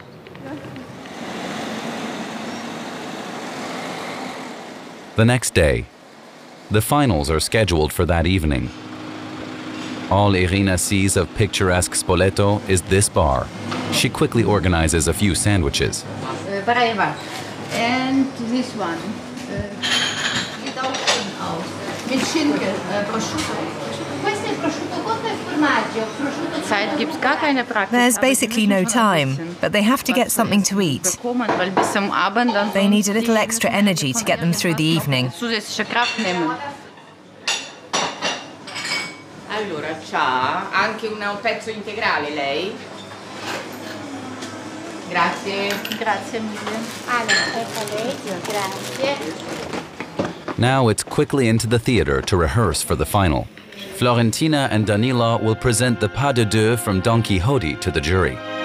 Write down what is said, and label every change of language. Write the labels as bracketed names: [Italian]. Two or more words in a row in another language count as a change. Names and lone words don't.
[English] The next day, the finals are scheduled for that evening. All Irina sees of picturesque Spoleto is this bar. She quickly organizes a few sandwiches. And this one. [German] Mit Schinken, [Italian] prosciutto. Questo è prosciutto cotto e formaggio. [German] Zeit gibt's gar keine Praxis. [English] There's basically no time, but they have to get something to eat. They need a little extra energy to get them through the evening. [German] Zusätzliche Kraft nehmen. [Italian] Allora, c'ha anche un pezzo integrale lei? Grazie. Grazie mille. Allora, ecco lei. Grazie. [English] Now it's quickly into the theater to rehearse for the final. Florentina and Danylo will present the pas de deux from Don Quixote to the jury.